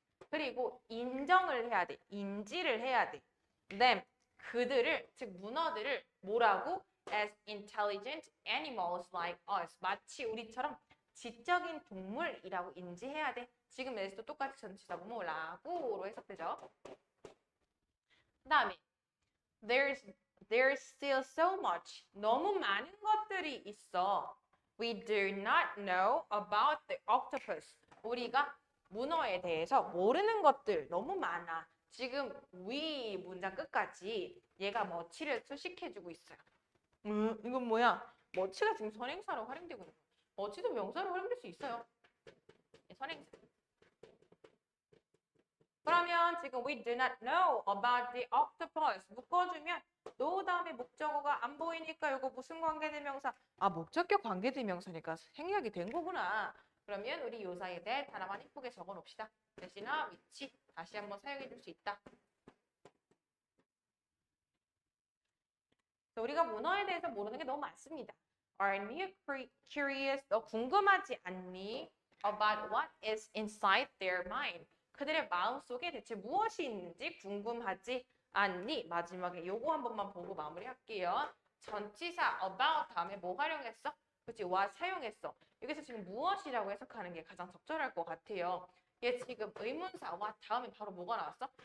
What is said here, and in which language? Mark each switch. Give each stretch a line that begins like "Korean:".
Korean: 그리고 인정을 해야 돼. 인지를 해야 돼.
English: them,
Korean: 그들을, 즉 문어들을 뭐라고?
English: as intelligent animals like us.
Korean: 마치 우리처럼 지적인 동물이라고 인지해야 돼. 지금 에서도 똑같이 전치사 뭐라고로 해석되죠. 그 다음에
English: there's still so much.
Korean: 너무 많은 것들이 있어.
English: We do not know about the octopus.
Korean: 우리가 문어에 대해서 모르는 것들 너무 많아. 지금 we 문장 끝까지 얘가 머치를 수식해주고 있어요. 이건 뭐야? 머치가 지금 선행사로 활용되고 있는 거야. 머치도 명사로 활용될 수 있어요. 선행사. 그러면 지금
English: we do not know about the octopus
Korean: 묶어주면 no 다음에 목적어가 안 보이니까 이거 무슨 관계대명사? 아, 목적격 관계대명사니까 생략이 된 거구나. 그러면 우리 요 사이에 대해 하나만 이쁘게 적어 놓읍시다. 대신나 위치 다시 한번 사용해 줄 수 있다. 우리가 문어에 대해서 모르는 게 너무 많습니다.
English: Are you curious?
Korean: 너 궁금하지 않니?
English: About what is inside their mind.
Korean: 그들의 마음속에 대체 무엇이 있는지 궁금하지 않니? 마지막에 요거 한 번만 보고 마무리할게요. 전치사 about 다음에 뭐 활용했어? 그치? what 사용했어. 여기서 지금 무엇이라고 해석하는 게 가장 적절할 것 같아요. 얘 지금 의문사 what 다음에 바로 뭐가 나왔어?